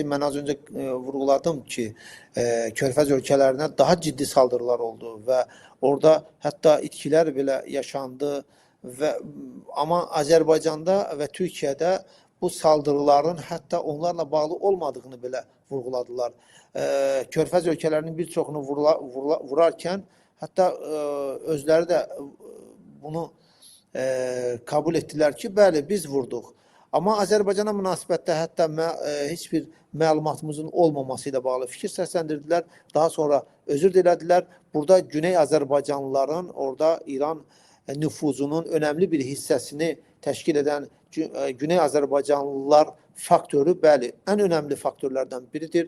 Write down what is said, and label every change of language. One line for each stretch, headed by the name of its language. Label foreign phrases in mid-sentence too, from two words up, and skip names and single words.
Turkish: Ben az önce vurguladım ki Körfez ülkelerine daha ciddi saldırılar oldu ve orada hatta itkiler bile yaşandı ve ama Azerbaycan'da ve Türkiye'de bu saldırıların hatta onlarla bağlı olmadığını bile vurguladılar. Körfez ülkelerinin birçoğunu vurarken hatta özləri də bunu kabul ettiler ki,
Azerbaijani: bəli biz vurduq. Ama Azərbaycana münasibətdə hətta heç bir məlumatımızın olmaması ilə bağlı fikir səsləndirdilər. Daha sonra özür dilədilər. Burada Güney Azərbaycanlıların orada İran nüfuzunun önemli bir hissəsini təşkil edən Güney Azərbaycanlılar faktörü bəli
Turkish: en önemli faktörlerden biridir.